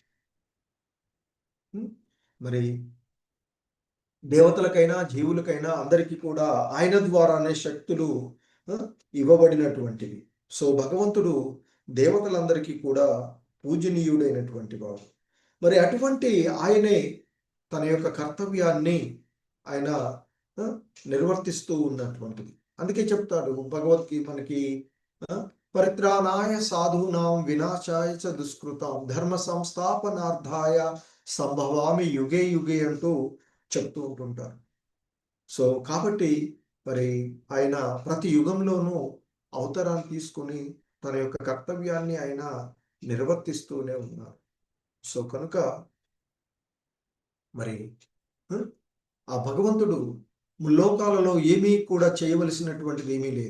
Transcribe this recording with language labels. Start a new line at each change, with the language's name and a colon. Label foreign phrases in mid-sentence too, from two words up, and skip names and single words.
Telugu: మరి దేవతలకైనా జీవులకైనా అందరికీ కూడా ఆయన ద్వారానే శక్తులు ఇవ్వబడినటువంటివి. సో భగవంతుడు దేవతలందరికీ కూడా పూజనీయుడైనటువంటి వాడు. మరి అటువంటి ఆయనే తన యొక్క కర్తవ్యాన్ని ఆయన నిర్వర్తిస్తూ ఉన్నటువంటిది. అందుకే చెప్తాడు భగవద్గీత మనకి,
Sanskrit: పరిత్రాణాయ సాధూనాం వినాశాయ చ దుష్కృతాం ధర్మ సంస్థాపనార్థాయ సంభవామి యుగే యుగే
Telugu: అంటూ చెప్తూ ఉంటుంటారు. సో కాబట్టి మరి ఆయన ప్రతి యుగంలోనూ అవతారాన్ని తీసుకుని తన యొక్క కర్తవ్యాన్ని ఆయన నిర్వర్తిస్తూనే ఉన్నారు. సో కనుక మరి ఆ భగవంతుడు లోకాలలో ఏమీ కూడా చేయవలసినటువంటిది ఏమీ లేదు.